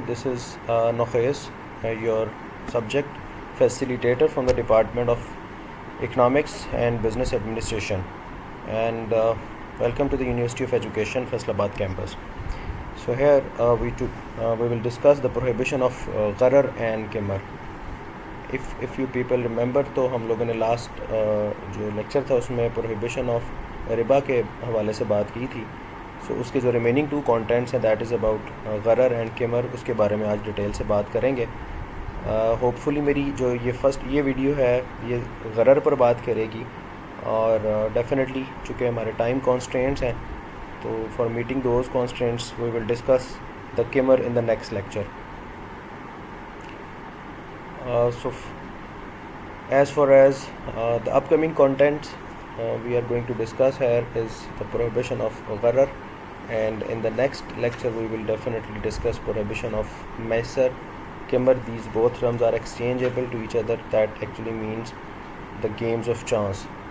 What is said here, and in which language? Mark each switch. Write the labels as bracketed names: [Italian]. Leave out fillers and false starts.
[English] This is Nokhayes, your subject facilitator from the Department of Economics and Business Administration, and welcome to the University of Education Faisalabad campus. So here we will discuss the prohibition of gharar and qimar. If you people remember, [Urdu] تو ہم لوگوں نے last جو lecture تھا اس میں prohibition of ربا کے حوالے سے بات کی تھی. سو اس کے جو ریمیننگ 2 کانٹینٹس ہیں [English] that is about غرر and قمر، [Urdu] اس کے بارے میں آج ڈیٹیل سے بات کریں گے. ہوپ فلی میری جو یہ ویڈیو ہے یہ غرر پر بات کرے گی، اور ڈیفینیٹلی چونکہ ہمارے ٹائم کانسٹرینٹس ہیں تو [English] For meeting those constraints we will discuss the قمر in the next lecture. So as far as the upcoming contents we are going to discuss here is the prohibition of gharar, and in the next lecture we will definitely discuss prohibition of maisar, qimar. These both terms are exchangeable to each other. That actually means the games of chance.